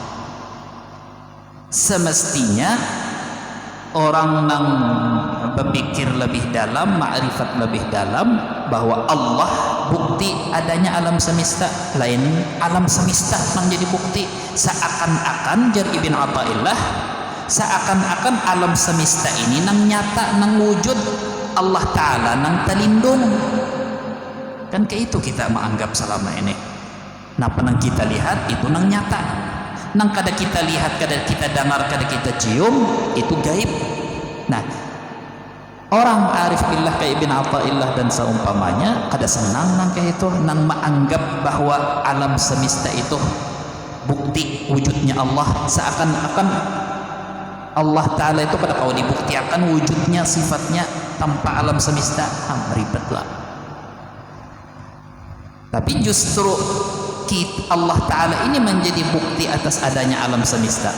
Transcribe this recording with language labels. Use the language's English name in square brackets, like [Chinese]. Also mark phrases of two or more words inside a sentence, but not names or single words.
[Indonesian] Semestinya orang yang berpikir lebih dalam, ma'rifat lebih dalam, bahwa Allah bukti adanya alam semesta, lain alam semesta menjadi bukti. [Banjar] Seakan-akan jar Ibn Athaillah, seakan-akan alam semesta ini nang nyata, nang wujud Allah Ta'ala nang terlindung. [Indonesian] Kan kayak itu kita menganggap selama ini. [Banjar] Napa nang kita lihat itu nang nyata, nang kada kita lihat, kada kita dengar, kada kita cium, itu gaib. Nah, orang [Arabic] arif billah [Banjar] kayak Ibn Athaillah dan seumpamanya kada senang nang kayak itu, nang menganggap bahwa alam semesta itu bukti wujudnya Allah. [Indonesian] Seakan-akan Allah Ta'ala itu pada kau dibuktikan wujudnya, sifatnya tanpa alam semesta. Ribet lah. Tapi justru Allah Ta'ala ini menjadi bukti atas adanya alam semesta.